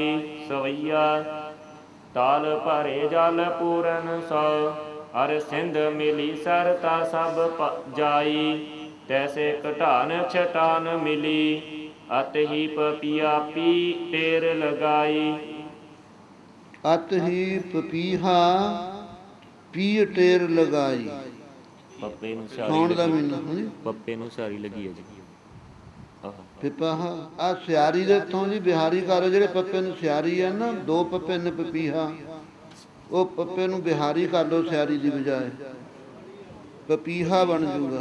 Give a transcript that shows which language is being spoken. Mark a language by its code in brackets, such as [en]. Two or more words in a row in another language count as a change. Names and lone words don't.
[bra] सवैया ताल भरे जल पूरन सौ अर सिंध मिली सरता सब जाई। तैसे कटान छटान मिली अत ही पपिया पी टेर लगाई। अत ही पपीहा पी टेर लगाई। [pa] ਪੱਪੇ ਨੂੰ ਸੌਣ ਦਾ ਮਹੀਨਾ ਪੱਪੇ ਨੂੰ ਸਾਰੀ ਲੱਗੀ ਹੈ ਜੀ। ਪਿਪਾਹਾ ਆ ਸਿਆਰੀ ਦੇ ਤੋਂ ਜੀ ਬਿਹਾਰੀ ਕਰ ਜਿਹੜੇ ਪੱਪੇ ਨੂੰ ਸਿਆਰੀ ਹੈ ਨਾ, ਦੋ ਪੱਪੇ ਨੇ ਪਪੀਹਾ, ਉਹ ਪੱਪੇ ਨੂੰ ਬਿਹਾਰੀ ਕਰ ਲਓ ਸਿਆਰੀ ਦੀ ਬਜਾਏ, ਪਪੀਹਾ ਬਣ ਜੂਗਾ।